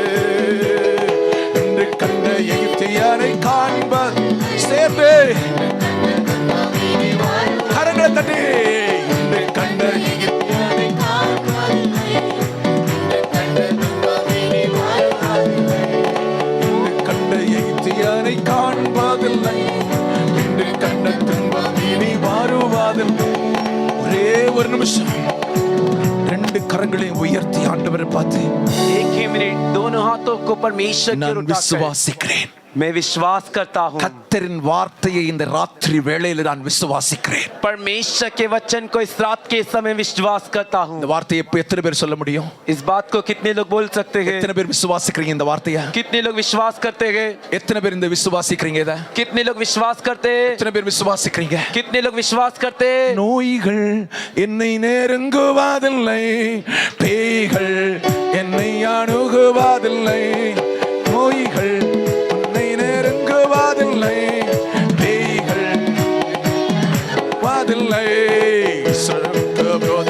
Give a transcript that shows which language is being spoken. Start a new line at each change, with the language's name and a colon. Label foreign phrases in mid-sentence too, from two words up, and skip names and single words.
Tamil: என்று கண்ட எகிப்தியனை காண்ப சேர்ந்து கரங்களை தட்டி என்று கண்ட எகிப்தியனை காண்பதில்லை என்று கண்ட துன்பம் இனி வருவதில்லை. ஒரே ஒரு நிமிஷம் ரெண்டு கரங்களையும் உயர்த்தி ஆண்டவரை பார்த்து
Hindi: एक ही मिनट दोनों हाथों को परमेश्वर की ओर
Tamil: நான்
Hindi: उठाकर
Tamil: விசுவாசிக்கிறேன்.
Hindi: मैं विश्वास करता हूँ
Tamil: கர்த்தரின் வார்த்தையை இந்த ராத்திரி வேளையில் நான் விசுவாசிக்கிறேன்.
Hindi: परमेश्वर के वचन को इस रात के समय विश्वास करता हूँ.
Tamil: இந்த வார்த்தையை இப்ப எத்தனை பேர் சொல்ல முடியும்?
Hindi: इस बात को कितने लोग बोल सकते हैं?
Tamil: எத்தனை பேர் விசுவாசிக்கிறீங்க இந்த வார்த்தையை?
Hindi: कितने लोग विश्वास करते हैं?
Tamil: எத்தனை பேர் இந்த விசுவாசிக்கிறீங்க இத?
Hindi: कितने लोग विश्वास करते हैं?
Tamil: எத்தனை பேர் விசுவாசிக்கிறீங்க?
Hindi: कितने लोग विश्वास करते हैं?
Tamil: நோய்கள் என்னை நெருங்குவதில்லை. பேய்கள் என்னை அணுகுவதில்லை. நோய்கள் உன்னை நெருங்குவதில்லை. பேய்கள் வாதில்லை.